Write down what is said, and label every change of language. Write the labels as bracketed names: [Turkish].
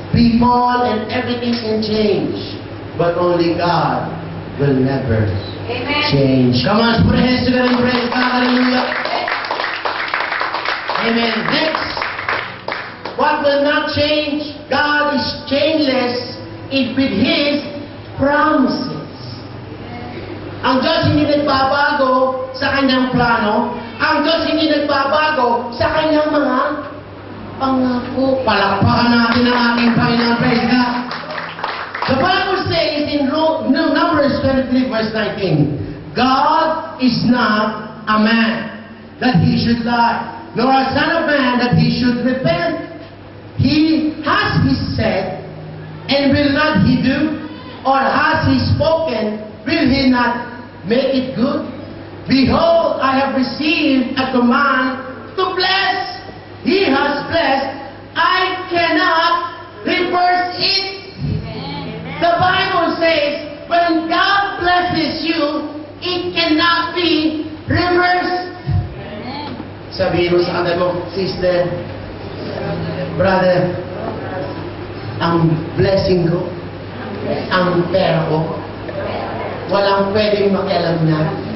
[English] People and everything can change, but only God will never change. Come on, put your hands together and praise God. Hallelujah. Amen. Next, what will not change? God is changeless with His promises. [Filipino] Ang Diyos hindi nagbabago sa Kanyang plano. Ang Diyos hindi nagbabago sa Kanyang mga pangako. Palakpakan natin ang ating Panginoon. [English] Praise God. The Bible says in Numbers 23 verse 19, God is not a man that he should lie, nor a son of man that he should repent. Has he said, and will not he do? Or has he spoken, will he not make it good? Behold, I have received a command to bless. He has blessed. I cannot reverse it. The Bible says, when God blesses you, it cannot be reversed. [Filipino] Sabihin mo sa kanya mo, sister, brother, ang blessing ko, ang pera ko, walang pwedeng makialam niyan.